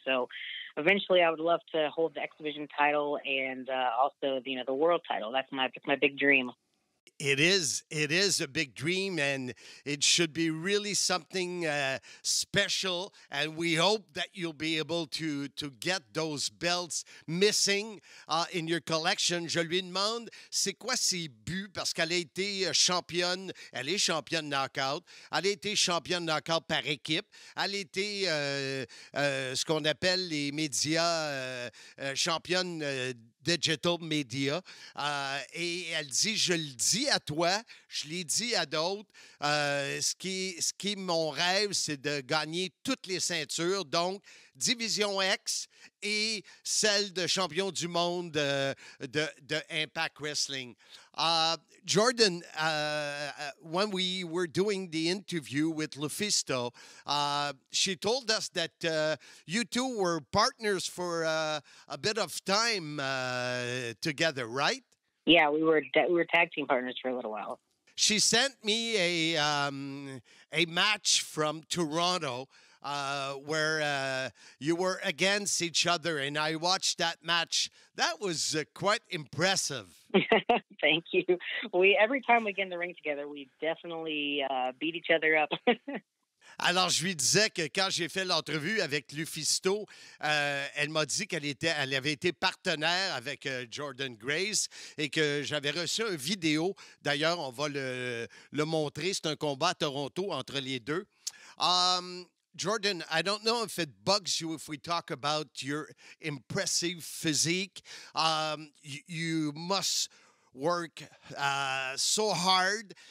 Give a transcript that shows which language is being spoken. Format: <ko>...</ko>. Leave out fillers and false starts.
<en>So eventually I would love to hold the X Division title and also the world title. That's my big dream. It is a big dream, and it should be really something special. And we hope that you'll be able to get those belts missing in your collection.</en> <fr>Je lui demande, c'est quoi ses buts? Parce qu'elle a été championne, elle est championne knockout. Elle a été championne knockout par équipe. Elle a été ce qu'on appelle les médias championne digital media. Et elle dit, je le dis à toi, je l'ai dit à d'autres, ce qui est mon rêve, c'est de gagner toutes les ceintures, donc Division X et celle de champion du monde de Impact Wrestling.</fr> <en>Jordan, when we were doing the interview with Lufisto, she told us that you two were partners for a bit of time together, right? Yeah, we were tag team partners for a little while. She sent me a match from Toronto where you were against each other, and I watched that match. That was quite impressive. Thank you. Every time we get in the ring together, we definitely beat each other up.</en> <fr>Alors, je lui disais que quand j'ai fait l'entrevue avec Lufisto, elle m'a dit qu'elle avait été partenaire avec Jordan Grace et que j'avais reçu une vidéo. D'ailleurs, on va le montrer. C'est un combat à Toronto entre les deux.</fr> <en>Jordan, I don't know if it bugs you if we talk about your impressive physique. You must work so hard.</en>